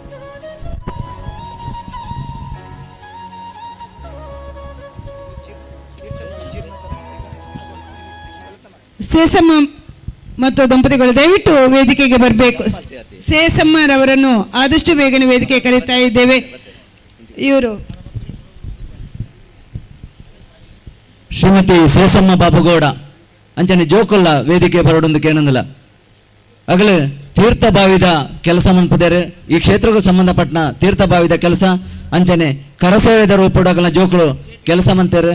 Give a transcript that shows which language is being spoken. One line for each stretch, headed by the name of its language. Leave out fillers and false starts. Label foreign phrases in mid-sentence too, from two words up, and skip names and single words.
Kannada: ಸೇಸಮ್ಮ ಮತ್ತು ದಂಪತಿಗಳು ದಯವಿಟ್ಟು ವೇದಿಕೆಗೆ ಬರಬೇಕು. ಸೇಸಮ್ಮರವರನ್ನು ಆದಷ್ಟು ಬೇಗನೆ ವೇದಿಕೆ ಕರೀತಾ ಇದ್ದೇವೆ. ಇವರು
Tulu: ಶ್ರೀಮತಿ ಸೇಸಮ್ಮ ಬಾಬುಗೌಡ ಅಂಚನೆ ಜೋಕೊಲ್ಲ ವೇದಿಕೆ ಬರೋಡೊಂದು ಕೇನಂದಿಲ್ಲ ಅಗಲು ತೀರ್ಥ ಬಾವಿದ ಕೆಲಸ ಮನ್ಪದೇರು. ಈ ಕ್ಷೇತ್ರಕ್ಕೂ ಸಂಬಂಧಪಟ್ಟ ತೀರ್ಥ ಬಾವಿದ ಕೆಲಸ ಅಂಚನೆ ಕರಸೇವೆದ ರೂಪಡಗಲ ಜೋಕುಳು ಕೆಲಸ ಮಂತೇರು.